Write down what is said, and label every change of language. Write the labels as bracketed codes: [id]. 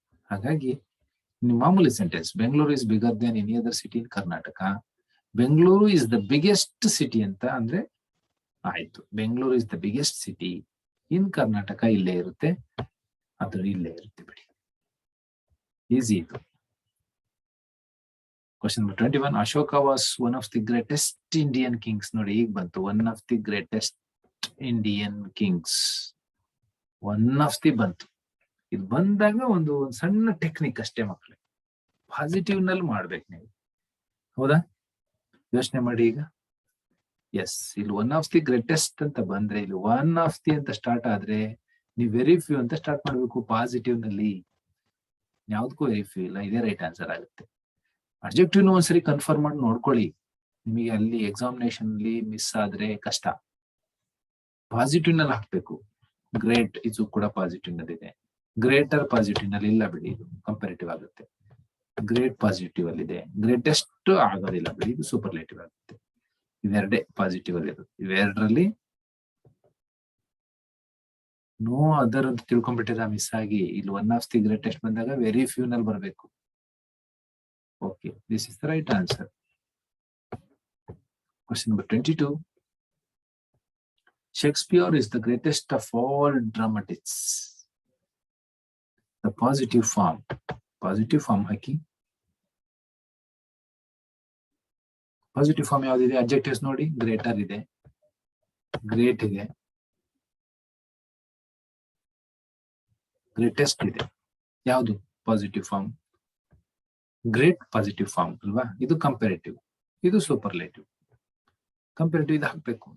[kn] ಹಾಗಾಗಿ ಮಾಮೂಲಿ [en] Sentence, Bengaluru is bigger than any other city in Karnataka. Bengaluru is the biggest city [kn] ಅಂತ ಅಂದ್ರೆ ಆಯ್ತು. [en] Bengaluru is the biggest city in Karnataka [kn] ಇಲ್ಲೇ ಇರುತ್ತೆ, ಅದು ಇಲ್ಲೇ ಇರುತ್ತೆ ಬಿಡಿ. ಈಸಿ ಇದು. [en] Question number 21. Ashoka was one of the greatest Indian kings. [kn] ನೋಡಿ, ಈಗ ಬಂತು [en] one of the greatest Indian kings. One of the [kn] ಬಂತು. ಇದು ಬಂದಾಗ ಒಂದು ಸಣ್ಣ ಟೆಕ್ನಿಕ್ ಅಷ್ಟೇ ಮಕ್ಕಳೇ. ಪಾಸಿಟಿವ್ ನಲ್ಲಿ ಮಾಡ್ಬೇಕು ನೀವು. ಹೌದಾ? ಯೋಚನೆ ಮಾಡಿ ಈಗ. ಎಸ್, ಇಲ್ಲಿ ಒನ್ ಆಫ್ ದಿ ಗ್ರೇಟೆಸ್ಟ್ ಅಂತ ಬಂದ್ರೆ, ಇಲ್ಲಿ ಒನ್ ಆಫ್ ದಿ ಅಂತ ಸ್ಟಾರ್ಟ್ ಆದ್ರೆ ನೀವು ವೆರಿ ಫ್ಯೂ ಅಂತ ಸ್ಟಾರ್ಟ್ ಮಾಡ್ಬೇಕು ಪಾಸಿಟಿವ್ ನಲ್ಲಿ. ಯಾವ್ದಕ್ಕೂ ವೆರಿ ಫ್ಯೂ ಇಲ್ಲ, ಇದೇ ರೈಟ್ ಆನ್ಸರ್ ಆಗುತ್ತೆ. ಅಬ್ಜೆಕ್ಟಿವ್ ಒಂದ್ಸರಿ ಕನ್ಫರ್ಮ್ ಮಾಡಿ ನೋಡ್ಕೊಳ್ಳಿ. ನಿಮಗೆ ಅಲ್ಲಿ ಎಕ್ಸಾಮಿನೇಷನ್ ಅಲ್ಲಿ ಮಿಸ್ ಆದ್ರೆ ಕಷ್ಟ. ಪಾಸಿಟಿವ್ ನಲ್ಲಿ ಹಾಕ್ಬೇಕು. ಗ್ರೇಟ್, ಇದು ಕೂಡ ಪಾಸಿಟಿವ್ ನಲ್ಲಿ ಇದೆ. ಗ್ರೇಟರ್ ಪಾಸಿಟಿವ್ ನಲ್ಲಿ ಇಲ್ಲ ಬಿಡಿ, ಇದು ಕಂಪೇರೇಟಿವ್ ಆಗುತ್ತೆ. ಗ್ರೇಟ್ ಪಾಸಿಟಿವ್ ಅಲ್ಲಿ ಇದೆ, ಗ್ರೇಟೆಸ್ಟ್ ಆಗೋದಿಲ್ಲ ಬಿಡಿ, ಇದು ಸೂಪರ್ಲೇಟಿವ್ ಆಗುತ್ತೆ. ಇವೆರಡೇ ಪಾಸಿಟಿವ್ ಅಲ್ಲಿ ಇರುತ್ತೆ. ಇವೆರಡರಲ್ಲಿ ನೋ ಅದರ್ ಅಂತ ತಿಳ್ಕೊಂಡ್ಬಿಟ್ಟಿದ ಮಿಸ್ ಆಗಿ. ಇಲ್ಲಿ ಒನ್ ಆಫ್ ದಿ ಗ್ರೇಟೆಸ್ಟ್ ಬಂದಾಗ ವೆರಿ ಫ್ಯೂ ನಲ್ಲಿ ಬರಬೇಕು. [en] Okay, this is the right answer. Question number 22. Shakespeare is the greatest of all dramatists. The positive form. Positive form [kn] haki. [en] Positive form [kn] ಯಾವ್ದಿದೆ? adjectives ನೋಡಿ. greater ಇದೆ, great ಇದೆ, greatest ಇದೆ. ಯಾವುದು positive form? Great positive form ಅಲ್ವಾ? ಇದು comparative, ಇದು superlative. Comparative ಇದು ಹಾಕ್ಬೇಕು.